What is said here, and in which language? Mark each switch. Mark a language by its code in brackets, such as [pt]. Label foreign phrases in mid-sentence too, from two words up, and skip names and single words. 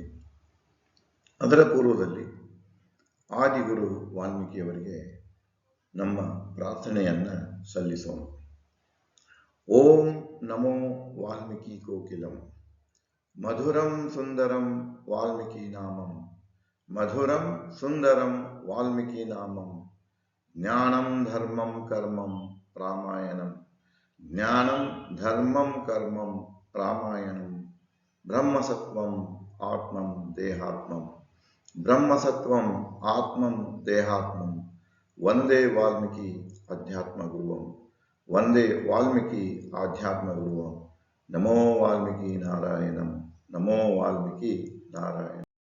[kn] ಅದರ ಪೂರ್ವದಲ್ಲಿ ಆದಿಗುರು ವಾಲ್ಮೀಕಿಯವರಿಗೆ ನಮ್ಮ ಪ್ರಾರ್ಥನೆಯನ್ನು ಸಲ್ಲಿಸೋಣ. [sa] ಓಂ ನಮೋ ವಾಲ್ಮೀಕಿ ಕೋಕಿಲಂ ಮಧುರಂ ಸುಂದರಂ ವಾಲ್ಮೀಕಿ ನಾಮಂ ಮಧುರಂ ಸುಂದರಂ ವಾಲ್ಮೀಕಿ ನಾಮಂ ಜ್ಞಾನಂ ಧರ್ಮಂ ಕರ್ಮಂ ರಾಮಾಯಣಂ ಜ್ಞಾನಂ ಧರ್ಮಂ ಕರ್ಮಂ ರಾಮಾಯಣಂ ಬ್ರಹ್ಮಸತ್ವಂ ಆತ್ಮಂ ದೇಹಾತ್ಮಂ ಬ್ರಹ್ಮಸತ್ವಂ ಆತ್ಮಂ ದೇಹಾತ್ಮಂ ವಂದೇ ವಾಲ್ಮೀಕಿ ಅಧ್ಯಾತ್ಮ ಗುರುವಂ ವಂದೇ ವಾಲ್ಮೀಕಿ ಆಧ್ಯಾತ್ಮ ಗುರುವಂ ನಮೋ ವಾಲ್ಮೀಕಿ ನಾರಾಯಣಂ ನಮೋ ವಾಲ್ಮೀಕಿ ನಾರಾಯಣ.